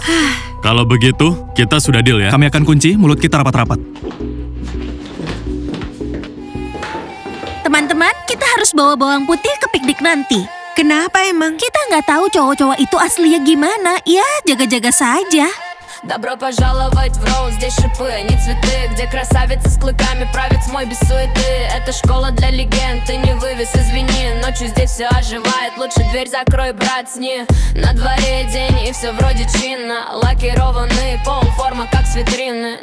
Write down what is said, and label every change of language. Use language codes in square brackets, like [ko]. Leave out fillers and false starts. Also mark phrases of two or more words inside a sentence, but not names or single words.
[id] Kalau begitu, kita sudah deal ya. Kami akan kunci mulut kita rapat-rapat. Teman-teman, kita harus bawa bawang putih ke piknik nanti. Kenapa emang? Kita nggak tahu cowok-cowok itu aslinya gimana. Ya, jaga-jaga saja. [ru] Добро пожаловать в Роуз, здесь шипы, а не цветы. Где красавица с клыками правит тьмой без суеты. Это школа для легенд, ты не вывез, извини. Ночью здесь все оживает, лучше дверь закрой, брат, сни. На дворе день и все вроде чинно. Лакированный пол, форма как с витрины.